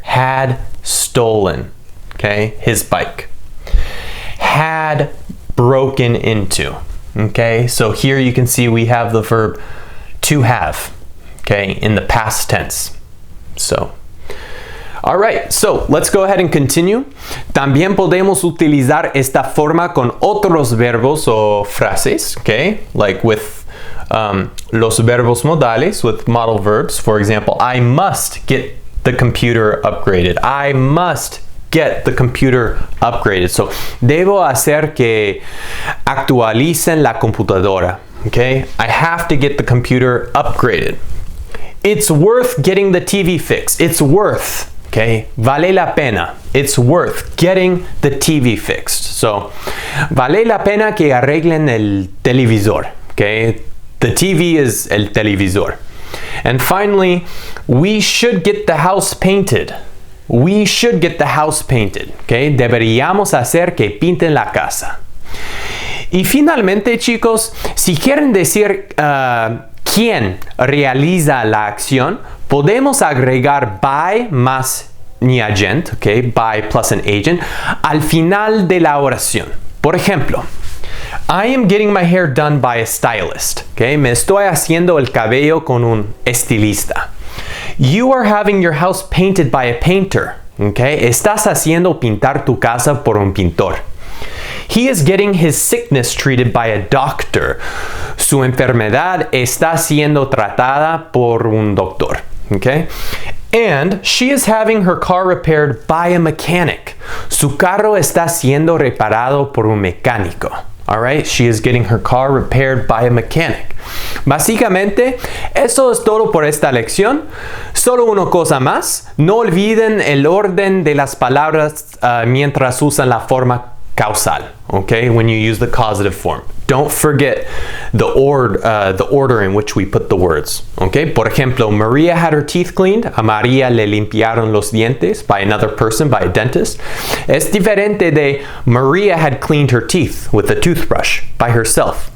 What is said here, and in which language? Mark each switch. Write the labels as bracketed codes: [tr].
[en] Had stolen. Okay? His bike. Had broken into. Okay? So here you can see we have the verb to have. Okay? In the past tense. So alright, so let's go ahead and continue. [es] También podemos utilizar esta forma con otros verbos o frases, okay? [en] Like with [es] los verbos modales, [en] with modal verbs. For example, I must get the computer upgraded. I must get the computer upgraded. [es] So, debo hacer que actualicen la computadora, okay? [en] I have to get the computer upgraded. It's worth getting the TV fixed. It's worth. Okay, [es] vale la pena. [en] It's worth getting the TV fixed. [es] So, vale la pena que arreglen el televisor. [en] Okay, the TV is el televisor. And finally, we should get the house painted. We should get the house painted. [es] Okay, deberíamos hacer que pinten la casa. Y finalmente, chicos, si quieren decir quién realiza la acción, podemos agregar by más ni agent, okay, [en] by plus an agent, [es] al final de la oración. Por ejemplo, [en] I am getting my hair done by a stylist. Okay? [es] Me estoy haciendo el cabello con un estilista. [en] You are having your house painted by a painter. Okay? [es] Estás haciendo pintar tu casa por un pintor. [en] He is getting his sickness treated by a doctor. [es] Su enfermedad está siendo tratada por un doctor. [en] Okay? And she is having her car repaired by a mechanic. [es] Su carro está siendo reparado por un mecánico. [en] All right? She is getting her car repaired by a mechanic. [es] Básicamente, eso es todo por esta lección. Solo una cosa más. No olviden el orden de las palabras mientras usan la forma causal, okay? [en] When you use the causative form. Don't forget the order in which we put the words, okay? [es] Por ejemplo, [en] Maria had her teeth cleaned. [es] A María le limpiaron los dientes [en] by another person, by a dentist. [es] Es diferente de [en] Maria had cleaned her teeth with a toothbrush by herself.